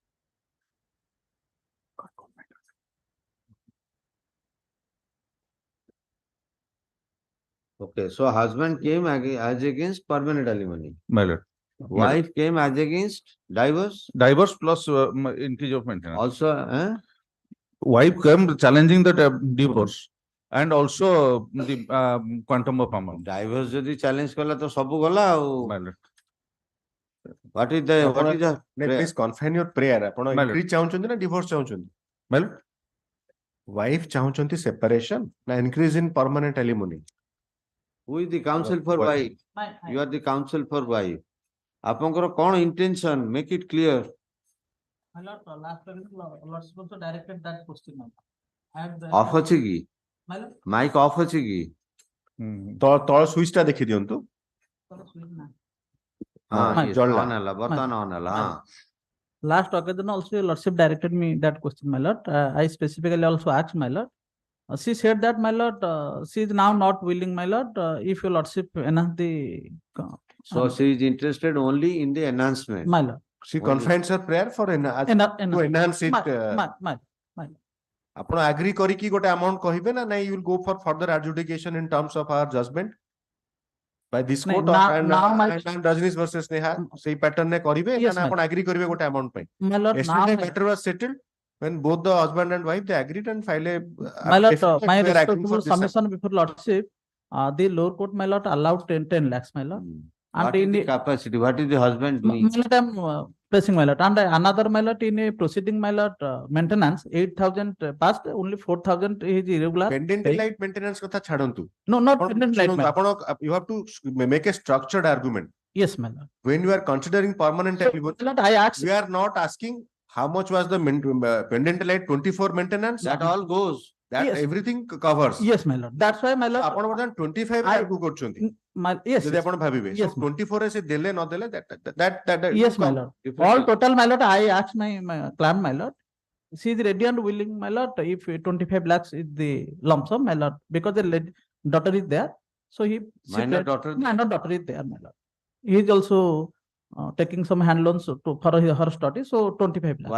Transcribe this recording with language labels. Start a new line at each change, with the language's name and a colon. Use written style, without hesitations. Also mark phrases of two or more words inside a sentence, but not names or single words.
English: Okay, so husband came as against permanent alimony. My lord. Wife came as against divorce. Divorce plus increase of maintenance. Also, Wife came challenging the divorce and also the quantum of amount.
Odia: divorce ଯଦି challenge କଲା ତ ସବୁ ଗଲା ଆଉ.
English: My lord. What is the prayer? Please confine your prayer.
Odia: ଆପଣ
English: My lord.
Odia: increase ଚାହୁଁଛନ୍ତି ନା divorce ଚାହୁଁଛନ୍ତି?
English: My lord. Wife ଚାହୁଁଛନ୍ତି separation ନା increase in permanent alimony? Who is the counsel for Wife. wife? You are the counsel for wife.
Odia: ଆପଣଙ୍କର କଣ intention?
English: Make it clear. My lord, last time, Lord also directed that question.
Odia: Off ଅଛି କି?
English: My lord,
Odia: Mic off ଅଛି କି? ତଳ switch ଟା ଦେଖି ଦିଅନ୍ତୁ। ହଁ,
English: yes, on
Odia: ଜଳିଲା। ହେଲା, ବର୍ତ୍ତମାନ on ହେଲା, ହଁ।
English: last occasion also, your lordship directed me that question, my lord. I specifically also asked, my lord. She said that, my lord, she is now not willing, my lord, if your lordship enhance the. So she is interested only in the enhancement. My lord. She confines her prayer for to enhance it.
Odia: ଆପଣ agree କରିକି ଗୋଟେ amount କହିବେ ନା ନାଇଁ
English: you will go for further adjudication in terms of our judgment by this
Odia: ନାଇଁ,
English: court and Rajnish versus Neha
Odia: ସେଇ pattern ରେ କରିବେ
English: Yes,
Odia: ନା
English: my
Odia: ଆପଣ agree କରିବେ ଗୋଟେ amount ପାଇଁ?
English: My lord, now, Yesterday matter was settled when both the husband and wife they agreed and filed a my lord, affidavit my that we are agreeing for respectful this. submission before lordship, the lower court, my lord, allowed 10 lakhs, my lord. What And is in the the, capacity? What is the husband my doing? lord, I'm pressing, my lord. And another, my lord, in a proceeding, my lord, maintenance, 8,000 passed, only 4,000 is irregular. Pendant pay. light maintenance
Odia: କଥା ଛାଡନ୍ତୁ।
English: No, not
Odia: ଆପଣ
English: pendant light,
Odia: ଶୁଣନ୍ତୁ,
English: my ଆପଣ you have to make a structured argument. Yes, my lord. When you are considering permanent So, alimony, my lord, I asked, we are not asking how much was the pendant light 24 maintenance. That all goes. That Yes. everything covers. yes, my lord. That's why, my lord.
Odia: ଆପଣ ବର୍ତ୍ତମାନ 25
English: I-
Odia: ଲାଗୁ କରୁଛନ୍ତି।
English: Yes,
Odia: ଯଦି ଆପଣ ଭାବିବେ so
English: Yes, ma'am.
Odia: 24 ରେ ସେ ଦେଲେ ନ ଦେଲେ that
English: yes, my lord. Different All thing. total, my lord, I asked my claim, my lord. She is ready and willing, my lord, if 25 lakhs is the lump sum, my lord, because the daughter is there. So she Minor said- daughter? Minor daughter is there, my lord. He is also taking some hand loans for her study, so 25 lakhs.